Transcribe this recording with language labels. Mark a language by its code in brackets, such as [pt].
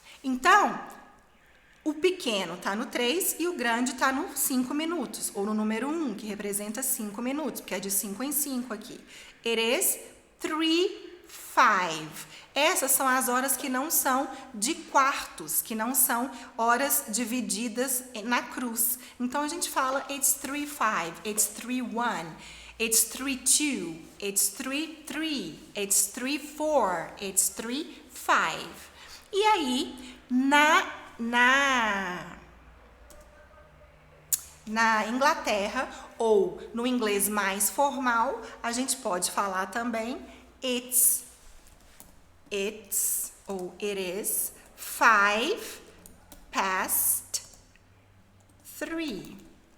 [pt] Então, o pequeno está no 3 e o grande está no 5 minutos, ou no número 1, que representa 5 minutos, porque é de 5 em 5 aqui. [en] It is 3, 5. [pt] Essas são as horas que não são de quartos, que não são horas divididas na cruz. Então, a gente fala [en] it's 3, 5, it's 3, 1, it's 3, 2, it's 3, 3, it's 3, 4, it's 3, 5. [pt] E aí, na Inglaterra, ou no inglês mais formal, a gente pode falar também it's, ou [en] it is 5 past 3.